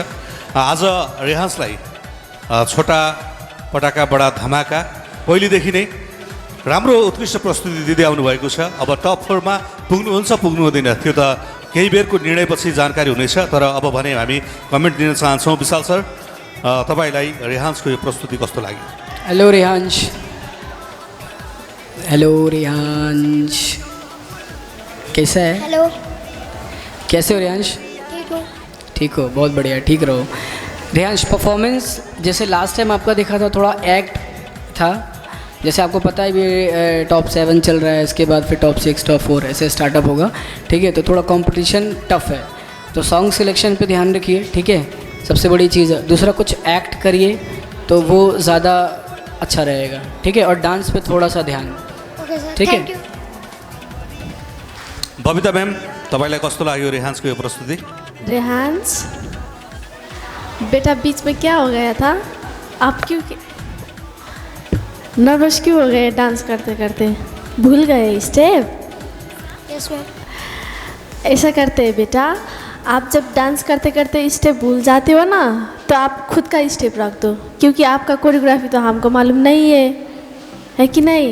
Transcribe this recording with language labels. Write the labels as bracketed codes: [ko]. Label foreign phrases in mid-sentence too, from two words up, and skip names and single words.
[ne] आज रेहान्सलाई छोटा पटाका बडा धमाका पहिलेदेखि नै राम्रो उत्कृष्ट प्रस्तुति दिँदै आउनुभएको छ। अब टप 4 मा पुग्नुहुन्छ पुग्नु हुँदैन त्यो त केही बेरको निर्णयपछि जानकारी हुनेछ। तर अब भने हामी कमेन्ट दिन चाहन्छौँ। विशाल सर, तपाईँलाई रेहान्सको यो प्रस्तुति कस्तो लाग्यो? [hi] हेलो रेहान्स, हेलो रेहान्स, कैसा है? हेलो, कैसे हो रेहान्स? ठीक हो? ठीक हो, बहुत बढ़िया, ठीक रहो। रेहान्स, परफॉर्मेंस जैसे [en] last time [hi] आपका देखा था थोड़ा एक्ट था, जैसे आपको पता है ये टॉप 7 चल रहा है, इसके बाद फिर टॉप 6 टॉप 4 ऐसे स्टार्टअप होगा, ठीक है? तो थोड़ा [en] competition tough [hi] है, तो [en] song selection [hi] पे ध्यान रखिए, ठीक है? सबसे बड़ी चीज़ है। दूसरा, कुछ एक्ट करिए तो वो ज़्यादा अच्छा रहेगा, ठीक है? और डांस पे थोड़ा सा ध्यान, ठीक है? [ne] बबिता मैम, तपाईँलाई कस्तो लाग्यो रेहान्सको यो प्रस्तुति? [hi] रेहान्स बेटा, बीच में क्या हो गया था? आप क्यों नर्वस क्यों हो गए? डांस करते करते भूल गए स्टेप? [en] Yes ma'am. [hi] ऐसा करते हैं बेटा, आप जब डांस करते करते स्टेप भूल जाते हो ना, तो आप खुद का स्टेप रख दो, क्योंकि आपका कोरियोग्राफी तो हमको मालूम नहीं है कि नहीं?